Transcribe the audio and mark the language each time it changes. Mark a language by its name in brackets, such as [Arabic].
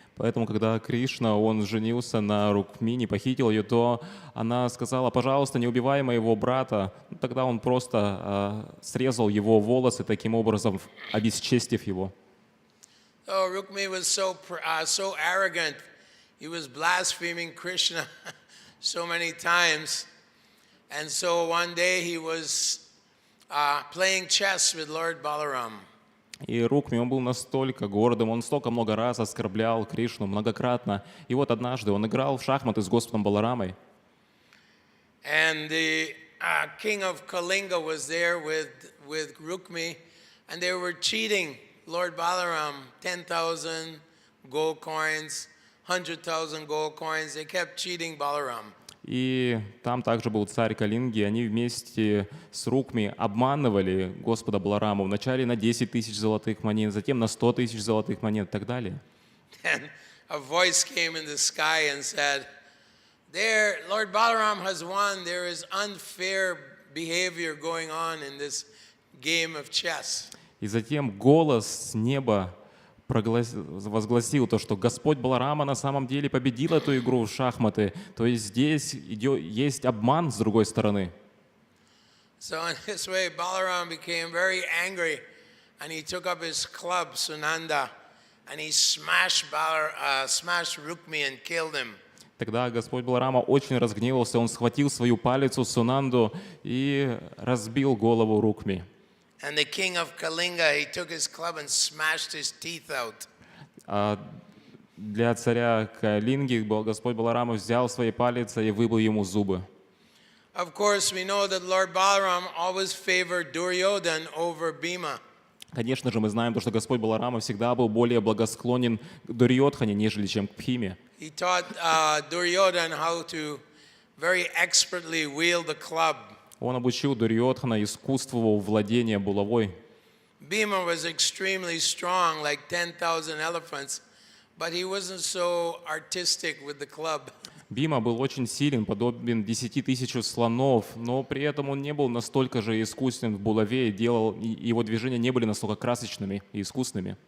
[Russian] Поэтому, когда Кришна, он женился на Рукмини, похитил ее, то она сказала: пожалуйста, не убивай моего брата. Тогда он просто срезал его волосы, таким образом обесчестив его. [English] So Rukmini was so arrogant. He was blaspheming Krishna so many times. And so one day he was playing chess with Lord Balaram. [Russian] И Рукми, он был настолько гордым, он столько много раз оскорблял Кришну, многократно. И вот однажды он играл в шахматы с Господом Баларамой. [English] And the king of Kalinga was there with Rukmi, and they were cheating Lord Balaram 10,000 gold coins, 100,000 gold coins. They kept cheating Balaram. [Russian] И там также был царь Калинги, они вместе с Рукми обманывали Господа Балараму вначале на 10 тысяч золотых монет, затем на 100 тысяч золотых монет и так далее. [English] And a voice came in the sky and said, "There, Lord Balaram has won. There is unfair behavior going on in this game of chess." [Russian] И затем голос с неба возгласил то, что Господь Баларама на самом деле победил эту игру в шахматы. То есть здесь есть обман с другой стороны. [English] So in this way, Balaram became very angry, and he took up his club, Sunanda, and he smashed Rukmi and killed him. [Russian] Тогда Господь Баларама очень разгневался, он схватил свою палицу Сунанду и разбил голову Рукми. [English] And the king of Kalinga, he took his club and smashed his teeth out. [Russian] А для царя Калинги Господь Баларама взял свои палицы и выбил ему зубы. [English] Of course, we know that Lord Balaram always favored Duryodhan over Bhima. [Russian] Конечно же, мы знаем, что Господь Баларама всегда был более благосклонен к Дурьодхане, нежели чем к Бхиме. [English] He taught Duryodhan how to very expertly wield the club. [Russian] Он обучил Дурьодхана искусству владения булавой. [English] Bhima was extremely strong, like 10,000 elephants, but he wasn't so artistic with the club. [Russian] Бхима был очень силен, подобен 10 тысячам слонов, но при этом он не был настолько же искусен в булаве, и его движения не были настолько красочными и искусными.